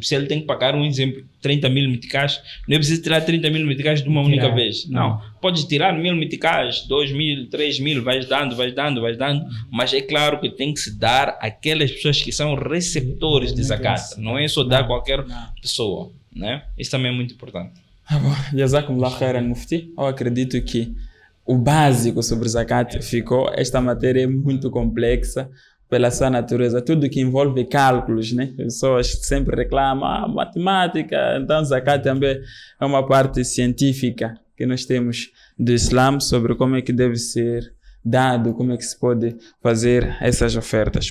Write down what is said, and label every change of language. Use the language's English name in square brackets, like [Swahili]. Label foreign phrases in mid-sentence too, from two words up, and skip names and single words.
[Portuguese] Se ele tem que pagar, um exemplo, 30 mil meticais, não é preciso tirar 30 mil meticais de uma única vez. Não. Pode tirar 1000 meticais, 2000, 3000, vais dando. Mas é claro que tem que se dar àquelas pessoas que são receptores de zakat. Não é só dar a qualquer pessoa. Né? Isso também é muito importante. [Arabic] جزاكم الله خيرا، مفتي. [Portuguese] Eu acredito que o básico sobre zakat ficou. Esta matéria é muito complexa pela sua natureza. Tudo que envolve cálculos, né? As pessoas sempre reclamam, matemática. Então, zakat também é uma parte científica que nós temos do Islã sobre como é que deve ser dado, como é que se pode fazer essas ofertas.